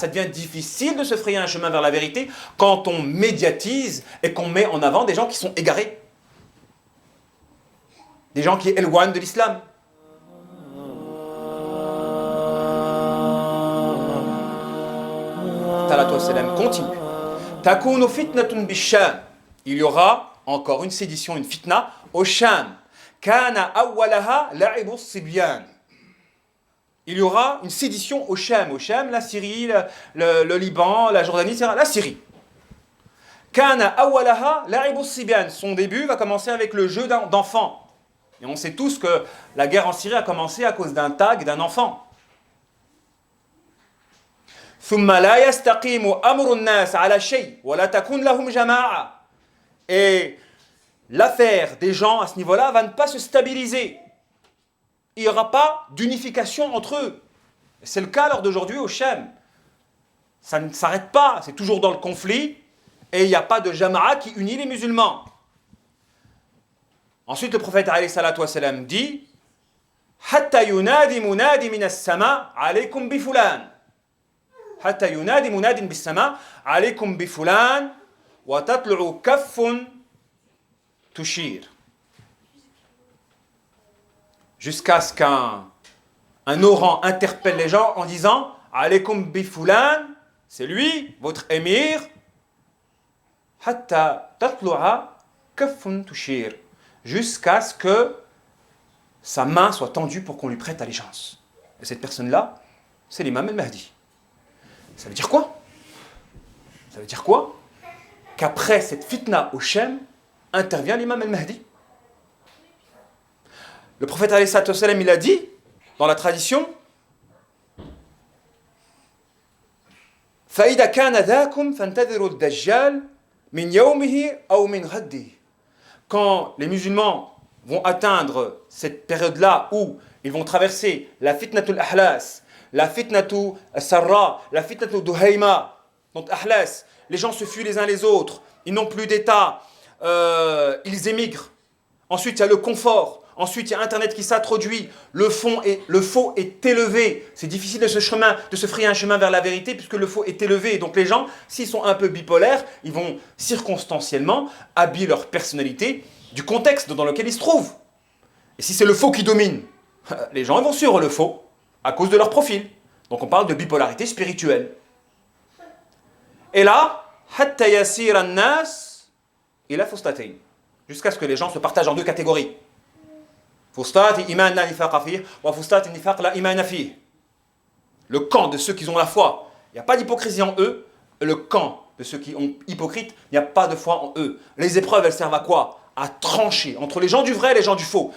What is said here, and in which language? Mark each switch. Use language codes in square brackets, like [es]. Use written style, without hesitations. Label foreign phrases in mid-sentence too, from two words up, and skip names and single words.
[fr] Ça devient difficile de se frayer un chemin vers la vérité quand on médiatise et qu'on met en avant des gens qui sont égarés, des gens qui éloignent de l'islam. Continue. [ar] تكون فتنة بالشام. [fr] Il y aura encore une sédition, une fitna au Sham. [ar] كان أولها لعب صبيان. [fr] Il y aura une sédition au Sham. Au Sham, la Syrie, le Liban, la Jordanie, etc. La Syrie. [ar] كان أولها لعب صبيان. [fr] Son début va commencer avec le jeu d'enfants. Et on sait tous que la guerre en Syrie a commencé à cause d'un tag d'un enfant. [ar] ثم لا يستقيم أمر الناس على شيء ولا تكون لهم جماعة. [fr] Et l'affaire des gens à ce niveau-là va ne pas se stabiliser. Il n'y aura pas d'unification entre eux. C'est le cas lors d'aujourd'hui au Sham. Ça ne s'arrête pas, c'est toujours dans le conflit et il n'y a pas de jama'a qui unit les musulmans. Ensuite, le prophète [ar] عليه الصلاة والسلام [fr] dit [ar] حتى ينادي منادي من السماء عليكم بفلان. حتى ينادي مناد بالسماء عليكم بفلان وتطلع كف تشير. [fr] Jusqu'à ce qu'un orang interpelle les gens en disant [ar] عليكم بفلان, [fr] c'est lui, votre émir. [ar] حتى تطلع كف تشير, [fr] jusqu'à ce que sa main soit tendue pour qu'on lui prête allégeance. Et cette personne-là, c'est l'imam al-Mahdi. Ça veut dire quoi? Ça veut dire quoi? Qu'après cette fitna au Sham, intervient l'imam al-Mahdi. Le prophète [ar] عليه الصلاة والسلام, [fr] il a dit, dans la tradition, [ar] فَإِذَا كَانَ ذَاكُمْ فَانْتَذِرُوا الدَّجَّالِ مِنْ يَوْمِهِ أَوْ مِنْ غَدِّهِ. [fr] Quand les musulmans vont atteindre cette période-là où ils vont traverser la [ar] فتنة الأحلاس, [fr] la [ar] فتنة السراء, [fr] la [ar] فتنة الدهيماء, [fr] donc ahlas, les gens se fuient les uns les autres, ils n'ont plus d'état, ils émigrent. Ensuite, il y a le confort. Ensuite, il y a Internet qui s'introduit. Le faux est élevé. C'est difficile de se frayer un chemin vers la vérité puisque le faux est élevé. Donc les gens, s'ils sont un peu bipolaires, ils vont circonstanciellement habiller leur personnalité du contexte dans lequel ils se trouvent. Et si c'est le faux qui domine, les gens vont suivre le faux à cause de leur profil. Donc on parle de bipolarité spirituelle. Et là, [ar] حتى يصير الناس إلى فسطاطين, [fr] jusqu'à ce que les gens se partagent en deux catégories. [ar] فسطاط إيمان لا نفاق فيه وفسطاط نفاق لا إيمان فيه. [fr] Le camp de ceux qui ont la foi, il n'y a pas d'hypocrisie en eux. Le camp de ceux qui ont hypocrite, il n'y a pas de foi en eux. Les épreuves, elles servent à quoi? À trancher entre les gens du vrai et les gens du faux.